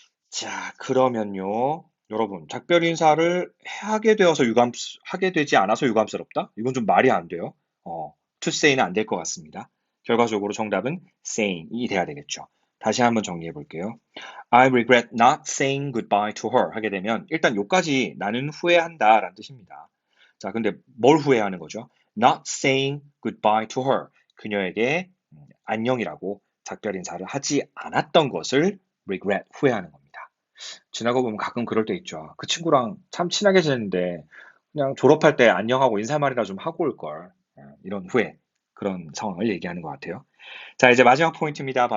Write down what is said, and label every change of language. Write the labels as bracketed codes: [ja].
[ko] 자, 그러면요. 여러분, 작별 인사를 하게 되지 않아서 유감스럽다? 이건 좀 말이 안 돼요. to say는 안 될 것 같습니다. 결과적으로 정답은 saying이 돼야 되겠죠. 다시 한번 정리해 볼게요. [en] I regret not saying goodbye to her [ko] 하게 되면 일단 요까지 나는 후회한다 라는 뜻입니다. 자, 근데 뭘 후회하는 거죠? [en] Not saying goodbye to her. [ko] 그녀에게 안녕이라고 작별 인사를 하지 않았던 것을 regret, 후회하는 겁니다. 지나고 보면 가끔 그럴 때 있죠. 그 친구랑 참 친하게 지냈는데 그냥 졸업할 때 안녕하고 인사말이나 좀 하고 올 걸. 이런 후회, 그런 상황을 얘기하는 것 같아요. 자, 이제 마지막 포인트입니다.